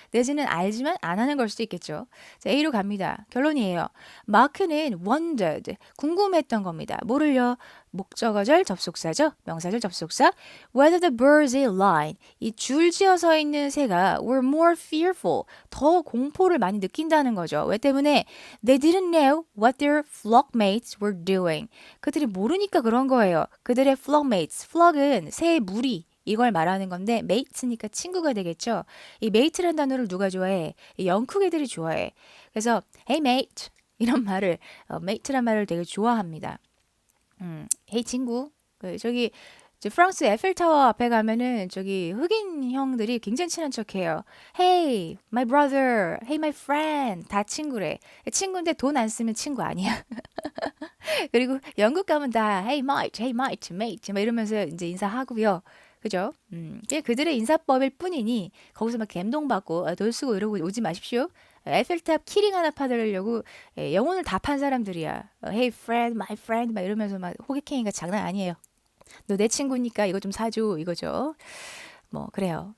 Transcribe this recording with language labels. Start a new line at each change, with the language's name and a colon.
Korean: 내지는 알지만 안 하는 걸 수도 있겠죠. 자, A로 갑니다. 결론이에요. 마크는
English: wondered,
Korean: 궁금했던 겁니다. 뭐를요? 목적어절 접속사죠. 명사절 접속사.
English: Whether the birds in line,
Korean: 이 줄지어 서 있는 새가
English: were more fearful,
Korean: 더 공포를 많이 느낀다는 거죠. 왜 때문에?
English: They didn't know what their flockmates were doing.
Korean: 그들이 모르니까 그런 거예요. 그들의 flockmates, flock은 새의 무리, 이걸 말하는 건데 mate니까 친구가 되겠죠. 이 mate란 단어를 누가 좋아해? 이 영국 애들이 좋아해. 그래서
English: hey mate
Korean: 이런 말을 mate란 말을 되게 좋아합니다. hey 친구. 저기 프랑스 에펠타워 앞에 가면은 저기 흑인 형들이 굉장히 친한 척해요.
English: Hey, my brother. Hey, my friend.
Korean: 다 친구래. 친구인데 돈 안 쓰면 친구 아니야. 그리고 영국 가면 다
English: Hey, mate, hey, mate, mate.
Korean: 막 이러면서 이제 인사하고요. 그죠? 그게 그들의 인사법일 뿐이니 거기서 막 감동받고 돈 쓰고 이러고 오지 마십시오. 에펠탑 키링 하나 받으려고 영혼을 다 판 사람들이야.
English: Hey friend, my friend
Korean: 막 이러면서 막 호객행위가 장난 아니에요. 너 내 친구니까 이거 좀 사줘 이거죠. 뭐 그래요.